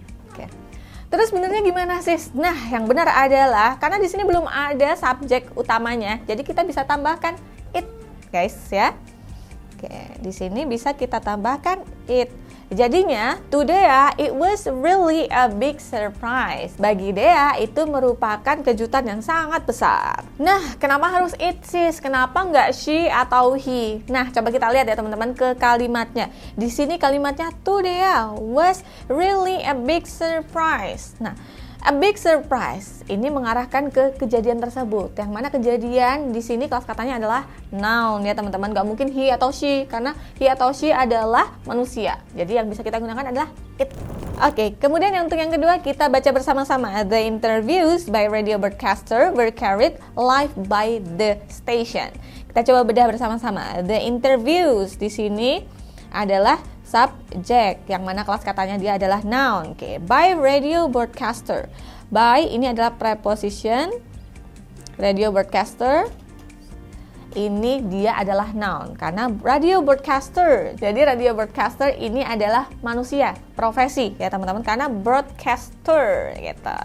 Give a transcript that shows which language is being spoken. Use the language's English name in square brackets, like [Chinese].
[Indonesian] Oke. Terus benernya gimana sis? Nah, yang benar adalah karena di sini belum ada subjek utamanya, jadi kita bisa tambahkan it, guys ya. Oke, di sini bisa kita tambahkan it. Jadinya, [English] to Dea, it was really a big surprise. [Indonesian] Bagi Dea, itu merupakan kejutan yang sangat besar. Nah, kenapa harus it sis? Kenapa nggak she atau he? Nah, coba kita lihat ya teman-teman ke kalimatnya. Di sini kalimatnya [English] to Dea was really a big surprise. Nah, A big surprise. [Indonesian] Ini mengarahkan ke kejadian tersebut. Yang mana kejadian di sini kelas katanya adalah noun ya teman-teman. Gak mungkin he atau she karena he atau she adalah manusia. Jadi yang bisa kita gunakan adalah it. Oke, kemudian untuk yang kedua kita baca bersama-sama. [English] The interviews by radio broadcaster were carried live by the station. [Indonesian] Kita coba bedah bersama-sama. [English] The interviews [Indonesian] di sini adalah subjek, yang mana kelas katanya dia adalah noun. [English] Oke, by radio broadcaster. [Indonesian] By ini adalah preposition. Radio broadcaster ini dia adalah noun karena radio broadcaster. Jadi radio broadcaster ini adalah manusia, profesi ya teman-teman, karena broadcaster gitu.